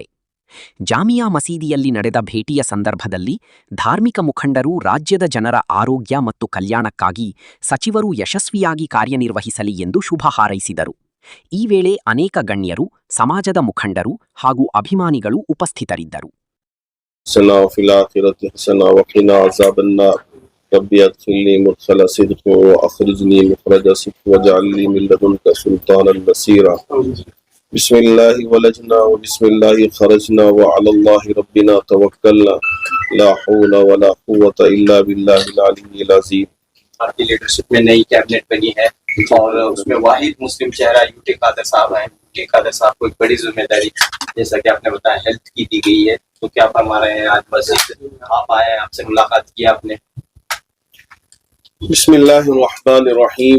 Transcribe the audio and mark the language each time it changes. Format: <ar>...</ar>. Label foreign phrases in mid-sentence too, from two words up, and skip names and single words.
<kn>ಜಾಮಿಯಾ ಮಸೀದಿಯಲ್ಲಿ ನಡೆದ ಭೇಟಿಯ ಸಂದರ್ಭದಲ್ಲಿ ಧಾರ್ಮಿಕ ಮುಖಂಡರು ರಾಜ್ಯದ ಜನರ ಆರೋಗ್ಯ ಮತ್ತು ಕಲ್ಯಾಣಕ್ಕಾಗಿ ಸಚಿವರು ಯಶಸ್ವಿಯಾಗಿ ಕಾರ್ಯನಿರ್ವಹಿಸಲಿ ಎಂದು ಶುಭ ಹಾರೈಸಿದರು. ಈ ವೇಳೆ ಅನೇಕ ಗಣ್ಯರು, ಸಮಾಜದ ಮುಖಂಡರು ಹಾಗೂ ಅಭಿಮಾನಿಗಳು ಉಪಸ್ಥಿತರಿದ್ದರು.</kn> <ar>حسنا وفي الآخرة حسنا وقنا عذاب النار رب ادخلني مدخل صدق وأخرجني مخرج صدق واجعل لي من لدنك سلطانا نصيرا بسم الله ولجنا وبسم الله خرجنا وعلى الله ربنا توكلنا لا حول ولا قوة إلا بالله العلي العظيم.</ar> <ur>آپ کی لیڈرشپ میں نئی کیبنٹ بنی ہے اور اس میں واحد مسلم چہرہ یوٹی خادر صاحب ہیں. یوٹی خادر صاحب کو ایک بڑی ذمہ داری جیسا کہ آپ نے بتایا ہیلتھ کی دی گئی ہے، تو کیا فرما رہے ہیں؟ آج بس آپ آئے ہیں، آپ سے ملاقات کی آپ نے.</ur> <ar>بسم اللہ الرحمن الرحیم.</ar>